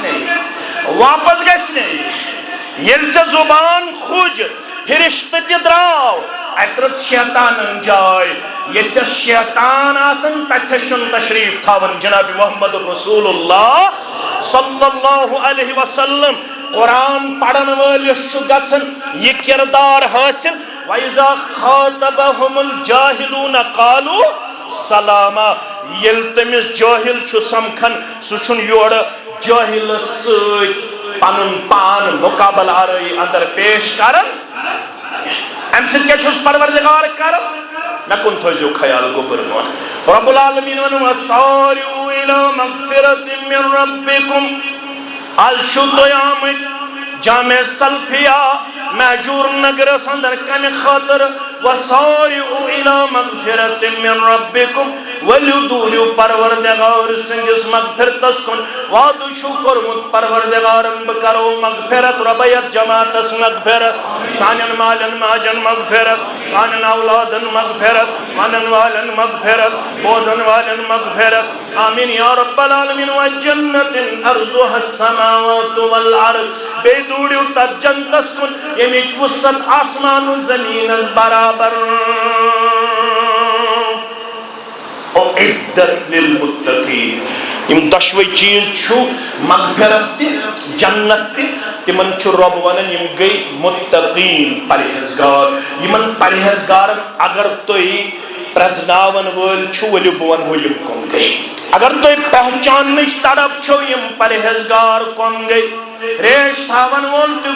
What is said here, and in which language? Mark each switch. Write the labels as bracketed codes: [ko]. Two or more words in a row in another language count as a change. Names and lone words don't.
[ks] گژھِ ییٚلہِ ژےٚ زُبان کھوٗج فرشتہٕ تہِ درٛاو اَتہِ رٔٹ شیطانن جاے ییٚتٮ۪س شیطان آسن تتٮ۪س چھُنہٕ تشریٖف تھاوان جناب محمد [ar] رسول اللہ صلی اللہ علیہ وسلم [ks] قرآن پڑھن وٲلِس چھُ گژھان یہِ کِردار حٲصِل [ar] وَإِذَا خَاطَبَهُمُ الْجَاهِلُونَ قَالُوا سَلَامًا [ks] ییٚلہِ تٔمِس جٲہِل چھُ سمکھان سُہ چھُنہٕ یورٕ جٲہِلس سۭتۍ پنُن پان مُقابل آرٲیی اندر پیش کران امہِ سۭتۍ کیٛاہ چھُس پروردگار کران مےٚ کُن تھٲیزیو خیال گوٚبُرمون [ar] رب العالمیٖن [ks] ووٚنُن [ar] وَسَارِعُوا إِلَىٰ مَغْفِرَةٍ مِّن رَبِّكُمْ [ks] آز چھُو تُہۍ آمٕتۍ جامع سلفیہ محجور نگرس اندر کمہِ خاطر [ar] وَسَارِعُوا إِلَىٰ مَغْفِرَةٍ مِّن رَبِّكُمْ [ks] ؤلِو دوٗرِو پروردگار سٕنٛدِس مغفرتس کُن وعدٕ چھُو کوٚرمُت پروردگارن بہٕ کرو مغفرت رۄبے یتھ جماعتس مغفرت سانٮ۪ن مالٮ۪ن ماجن مغفرت سانٮ۪ن اولادن مغفرت ونن والٮ۪ن مغفرت بوزن والٮ۪ن مغفرت [ar] آمیٖن یا رب العالمیٖن وَجَنَّةٍ عَرْضُهَا السَّمَاوَاتُ وَالْأَرْضُ [ks] بیٚیہِ دوٗرِو تتھ جنتس کُن ییٚمِچ وُسعت آسمان و زمیٖنس برابر [ar] اُعِدَّتْ لِلْمُتَّقِينَ [ks] یم دۄشوے چیٖز چھُ مغفرت تہِ جنت تہِ تِمن چھُ رۄب ونان یم گٔے مُتقیٖن پرہیزگار یمن پرہیزگارن اگر تُہۍ پرزناون وٲلۍ چھُو ؤلِو بہٕ ونہو یم کم گٔے اگر تُہۍ پہچاننٕچ تڑپ چھو یم پرہیزگار کم گٔے ریش تھاون وول تہِ